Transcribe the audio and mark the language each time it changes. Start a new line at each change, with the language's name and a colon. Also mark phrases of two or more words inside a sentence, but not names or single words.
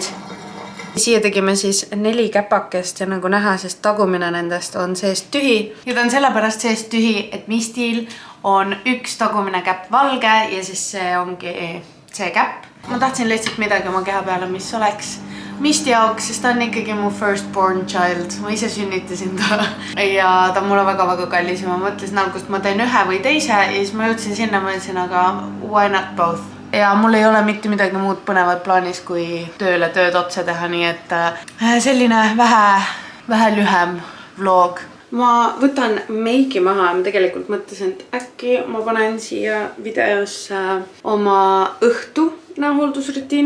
Estonian: Siia tegime siis 4 käpakest ja nagu näha, sest tagumine nendest on seest tühi. Ja ta on sellepärast seest tühi, et Mistil on üks tagumine käpp valge ja siis see ongi see käpp. Ma tahtsin lihtsalt midagi oma keha peale, mis oleks Misti jaoks, sest ta on ikkagi mu
English: firstborn child.
Estonian: Ma ise sünnitasin ta ja ta on mulle väga-väga kallis ja ma mõtlesin algust, ma teen ühe või teise ja siis ma jõudsin sinna, mõtlesin, aga
English: why not both?
Estonian: Ja mul ei ole mitte midagi muud põnevat plaanis kui tööd otsa teha, nii et selline vähe lühem vlog. Ma võtan meiki maha ja ma tegelikult mõtlesin, et äkki ma panen siia videosse oma õhtu hooldusrutiini.